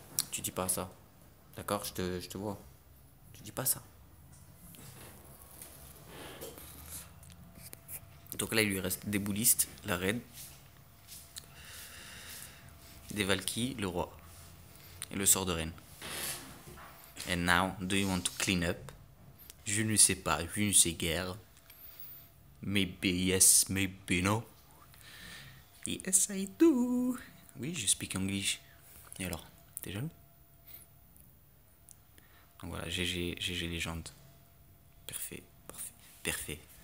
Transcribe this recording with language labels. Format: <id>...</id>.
<fr>Tu dis pas ça. D'accord, je te vois. Tu dis pas ça. Donc là, il lui reste des boulistes, la reine, des Valkyries, le roi. Et le sort de reine.</fr> <en>And now, do you want to clean up?</en> <fr>Je ne sais pas, je ne sais guère.</fr> <en>Maybe yes, maybe no. Yes, I do.</en> <fr>Oui, je</fr> <en>speak English.</en> <fr>Et alors, t'es jaloux? Donc voilà, GG légende. Parfait, parfait, parfait.</fr>